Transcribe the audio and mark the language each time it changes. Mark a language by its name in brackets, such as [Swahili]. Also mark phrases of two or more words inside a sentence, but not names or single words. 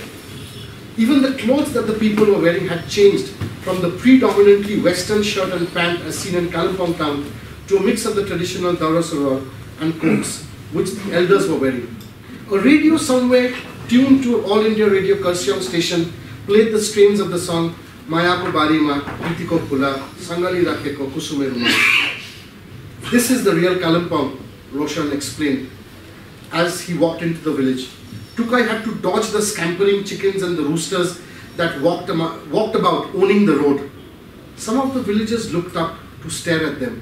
[English] Even the clothes that the people were wearing had changed from the predominantly western shirt and pant as seen in Kalimpong town to a mix of the traditional Daura Salwar and coats, which the elders were wearing. A radio somewhere tuned to All India Radio Kurseong station played the strains of the song [Nepali] माया को बारी मा, प्रीति को पुला, साँगली राखे को कुसुमे रुमा. [English] This is the real Kalimpong, Roshan explained as he walked into the village. Tukai had to dodge the scampering chickens and the roosters that walked about owning the road. Some of the villagers looked up to stare at them.